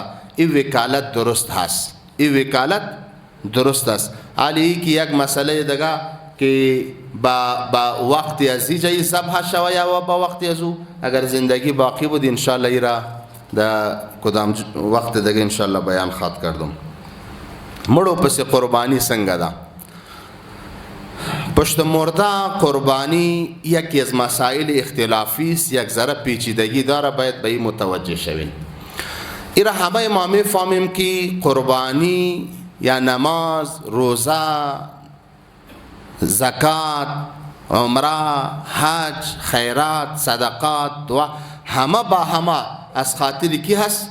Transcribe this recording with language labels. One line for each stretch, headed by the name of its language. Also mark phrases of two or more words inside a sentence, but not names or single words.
Persian: این وکالت درست هست، این وکالت درست است. حالی که یک مسئله دیگه که با وقتی از اینجا ذبح شوه یا با وقتی از او اگر زندگی باقی بود انشاءالله ای را در کدام وقت دیگه انشاءالله بیان خواد کردم.
Pashto: مړو پس قربانی څنګه ده؟
Persian: پشت مرده قربانی یکی از مسائل اختلافی است، یک ذره پیچیدگی داره، باید به این متوجه شویم. این را همه ما میفهمیم که قربانی یا نماز، روزه، زکات، عمره، حج، خیرات، صدقات، دعا، همه با همه از خاطر کی هست؟